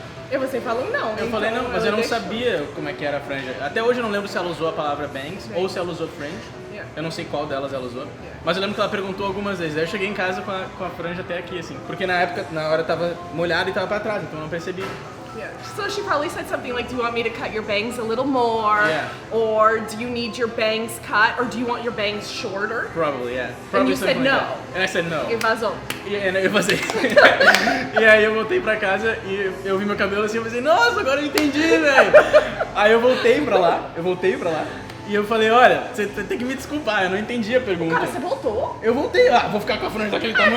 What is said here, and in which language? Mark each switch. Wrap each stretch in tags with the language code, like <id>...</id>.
<pt>E você falou não. Eu falei não, mas eu não sabia como é que era a franja. Até hoje eu não lembro se ela usou a palavra bangs ou se ela usou fringe. Eu não sei qual delas ela usou. Mas eu lembro que ela perguntou algumas vezes. Aí eu cheguei em casa com a franja até aqui, assim. Porque na hora tava molhado e tava pra trás, então eu não percebi.</pt> <en>Yeah. So she probably said something like, do you want me to cut your bangs a little more? Yeah. Or do you need your bangs cut? Or do you want your bangs shorter? Probably, yeah. And you said no. And I said no.</en> <pt>E vazou. Eu vazei. E aí eu voltei pra casa e eu vi meu cabelo assim, eu pensei, nossa, agora eu entendi, velho. Aí eu voltei pra lá. E eu falei, olha, você tem que me desculpar, eu não entendi a pergunta. Cara, você voltou? Eu voltei, vou ficar com a franja daquele tamanho.</pt>